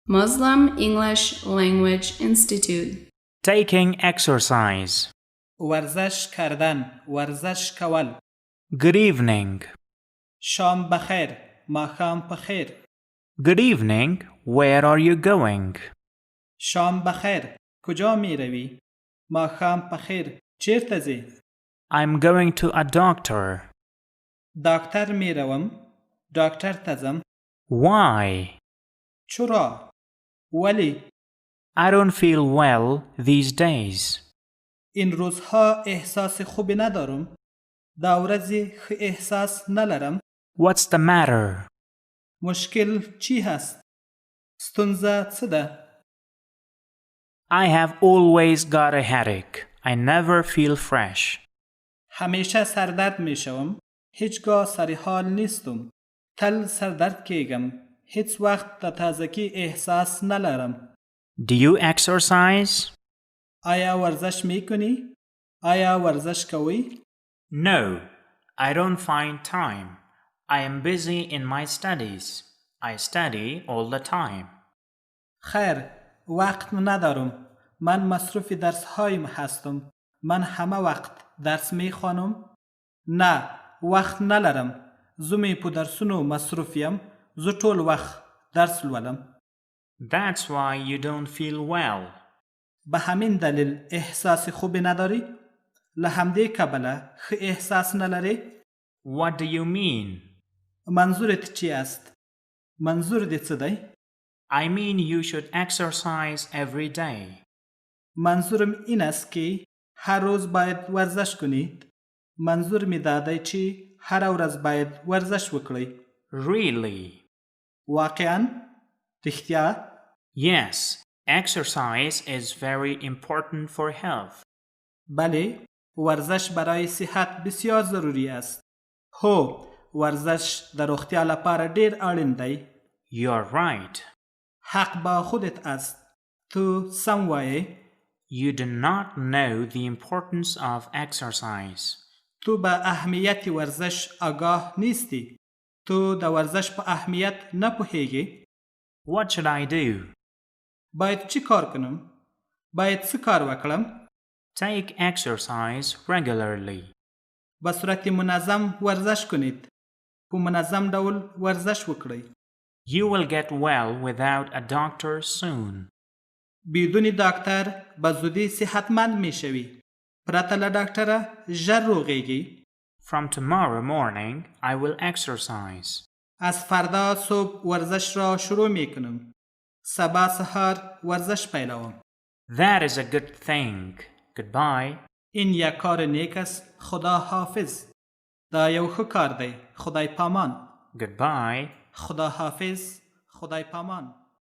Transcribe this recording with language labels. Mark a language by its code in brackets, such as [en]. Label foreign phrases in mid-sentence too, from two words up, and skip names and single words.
[en] Muslim English Language Institute. Taking exercise. [fa] ورزش کردن، [ps] ورزش کول. [en] Good evening. [fa] شام بخیر، [ps] ماښام بخیر. [en] Good evening. Where are you going? [fa] شام بخیر، کجا می روی؟ [ps] ماښام بخیر، چیرته ځی؟ [en] I'm going to a doctor. [fa] دکتر می روم، [ps] دکتر ته ځم. [en] Why? [fa] چرا؟ ولی؟ [en] I don't feel well these days. [fa] این روزها احساس خوبی ندارم. [ps] دا ورځې ښه احساس نلرم. [en] What's the matter? [fa] مشکل چی هست؟ [ps] ستونزه څه ده؟ [en] I have always got a headache. I never feel fresh. [fa] همیشه سردرد می شوم. هیچگاه سر حال نیستم. [ps] تل سردرد کیگم. هیچ وقت د تازگی احساس نلرم. [en] Do you exercise? [fa] آیا ورزش می کنی؟ [ps] آیا ورزش کوی؟ [en] No, I don't find time. I am busy in my studies. I study all the time. [fa] خیر، وقت ندارم. من مصروف درس هایم هستم. من همه وقت درس می خوانم. [ps] نه، وقت نلرم. زمی په درسونو مصروفیم. زه ټول وخت درس لولم. [en] That's why you don't feel well. [fa] به همین دلیل احساس خوبی نداری؟ [ps] له همدې کبله ښه احساس نلری؟ [en] What do you mean? [fa] منظورت چی است؟ [ps] منظور دې څه دی؟ [en] I mean you should exercise every day. [fa] منظورم این است که هر روز باید ورزش کنید. [ps] منظور می داده چې هر ورځ باید ورزش وکړئ. [en] Really? [fa] واقعاً؟ رښتیا؟ [en] Yes, exercise is very important for health. [fa] بله، ورزش برای صحت بسیار ضروری است. [ps] هو، ورزش در روغتیا لپاره ډیر اړین دی. [en] You're right. [fa] حق با خودت است. [ps] تو سم وایې. [en] You do not know the importance of exercise. [fa] تو به اهمیت ورزش آگاه نیستی. [ps] تو د ورزش په اهمیت نه پوهیږي. [en] What should I do? [fa] باید چی کار کنم؟ [ps] باید څه کار وکړم؟ [en] Take exercise regularly. [fa] به صورت منظم ورزش کنید. [ps] په منظم ډول ورزش وکړئ. [en] You will get well without a doctor soon. [fa] بدون دکتر به زودی صحتمند می شوی. [ps] پرته له ډاکټره ژر روغیږي. [en] From tomorrow morning, I will exercise. [fa] از فردا صبح ورزش را شروع می کنم. [ps] سبا سهار ورزش پیلوم. [en] That is a good thing. Goodbye. [fa] این یک کار نیک است. [ps] خدا حافظ. دا یو ښه کار دی. خدای پامان. [en] Goodbye. [fa] خدا حافظ. [ps] خدای پامان.